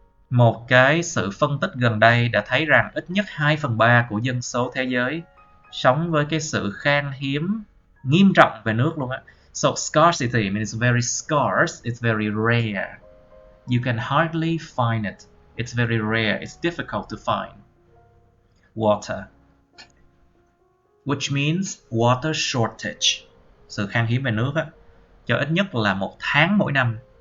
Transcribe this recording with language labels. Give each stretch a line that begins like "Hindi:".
Vietnamese: Một cái sự phân tích gần đây đã thấy rằng ít nhất 2/3 của dân số thế giới sống với cái sự khan hiếm nghiêm trọng về nước luôn á.
English: So scarcity means very scarce, it's very rare. You can hardly find it. It's very rare, it's difficult to find water. Which means water shortage.
Vietnamese: Sự khan hiếm về nước á, cho ít nhất là 1 tháng mỗi năm.